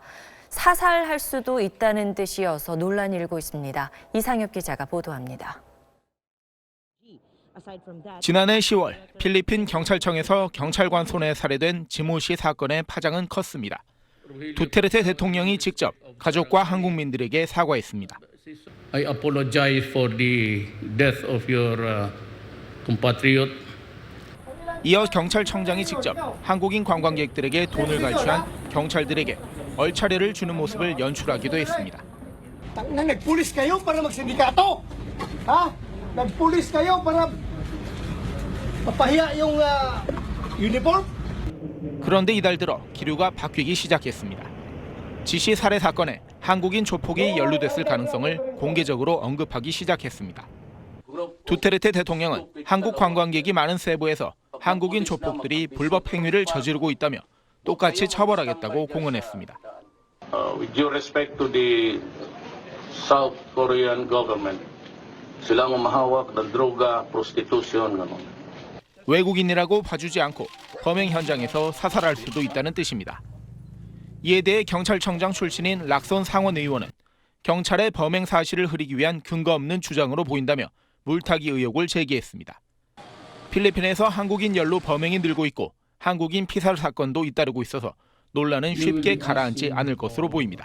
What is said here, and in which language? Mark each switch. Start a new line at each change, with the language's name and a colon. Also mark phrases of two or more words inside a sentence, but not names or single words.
Korean: 사살할 수도 있다는 뜻이어서 논란이 일고 있습니다. 이상엽 기자가 보도합니다. 지난해 10월 필리핀 경찰청에서 경찰관 손에 살해된 지모씨 사건의 파장은 컸습니다. 두테르테 대통령이 직접 가족과 한국민들에게 사과했습니다.
English: I apologize for the death of your compatriot.
Korean: 이어 경찰청장이 직접 한국인 관광객들에게 돈을 갈취한 경찰들에게 얼차려를 주는 모습을 연출하기도 했습니다.
Filipino: Nagpulis kayo para magsindikato. Ha? Nagpulis kayo para mapahiya yung uniform?
Korean: 그런데 이달 들어 기류가 바뀌기 시작했습니다. 지시 살해 사건에 한국인 조폭이 연루됐을 가능성을 공개적으로 언급하기 시작했습니다. 두테르테 대통령은 한국 관광객이 많은 세부에서 한국인 조폭들이 불법 행위를 저지르고 있다며 똑같이 처벌하겠다고 공언했습니다.
English: With due respect to the South Korean government,
Filipino: silang umahawak ng droga, prostitution, gano'n.
Korean: 외국인이라고 봐주지 않고 범행 현장에서 사살할 수도 있다는 뜻입니다. 이에 대해 경찰청장 출신인 락손 상원 의원은 경찰의 범행 사실을 흐리기 위한 근거 없는 주장으로 보인다며 물타기 의혹을 제기했습니다. 필리핀에서 한국인 연루 범행이 늘고 있고 한국인 피살 사건도 잇따르고 있어서 논란은 쉽게 가라앉지 않을 것으로 보입니다.